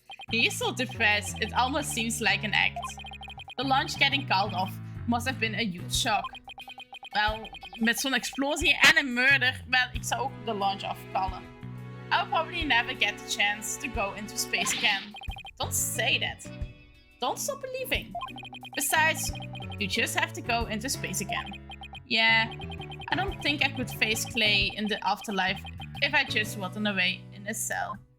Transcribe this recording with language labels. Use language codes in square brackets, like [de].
[en] He's so depressed, it almost seems like an act. The launch getting called off must have been a huge shock. [nl] Wel, met zo'n explosie en een murder, wel, ik zou ook de launch afkallen. [en] I'll probably never get the chance to go into space again. Don't say that. Don't stop believing. Besides, you just have to go into space again. Yeah, I don't think I could face Clay in the afterlife if I just rotted away in a cell.